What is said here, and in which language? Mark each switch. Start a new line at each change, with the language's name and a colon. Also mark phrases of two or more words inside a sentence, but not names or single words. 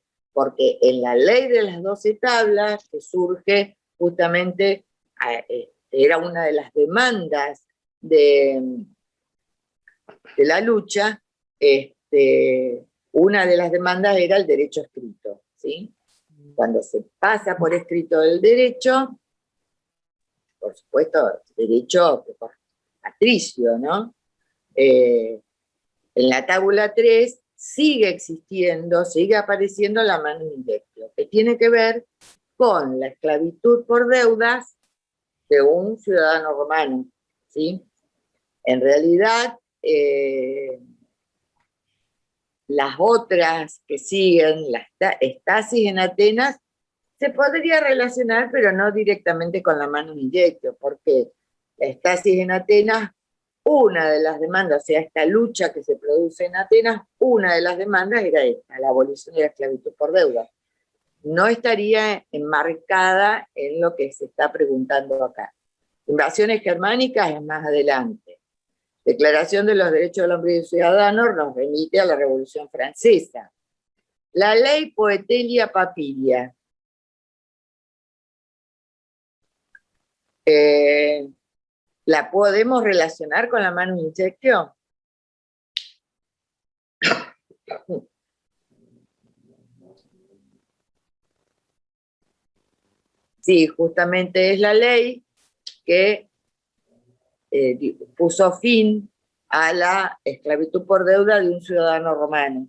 Spanish: Porque en la ley de las 12 tablas, que surge justamente, era una de las demandas de la lucha, una de las demandas era el derecho escrito, ¿sí? Cuando se pasa por escrito el derecho, por supuesto, derecho patricio, ¿no? En la tábula 3 sigue existiendo, sigue apareciendo la
Latin: manus injectio,
Spanish: que tiene que ver con la esclavitud por deudas de un ciudadano romano, ¿sí? En realidad, las otras que siguen, la estasis en Atenas, se podría relacionar, pero no directamente con la
Latin: manus injectio,
Spanish: porque la estasis en Atenas, una de las demandas, o sea, esta lucha que se produce en Atenas, una de las demandas era esta, la abolición de la esclavitud por deuda. No estaría enmarcada en lo que se está preguntando acá. Invasiones germánicas es más adelante. Declaración de los Derechos del Hombre y del Ciudadano nos remite a la Revolución Francesa. La ley Poetelia Papilia. ¿La podemos relacionar con la
Latin: manus injectio?
Spanish: Sí, justamente es la ley que puso fin a la esclavitud por deuda de un ciudadano romano.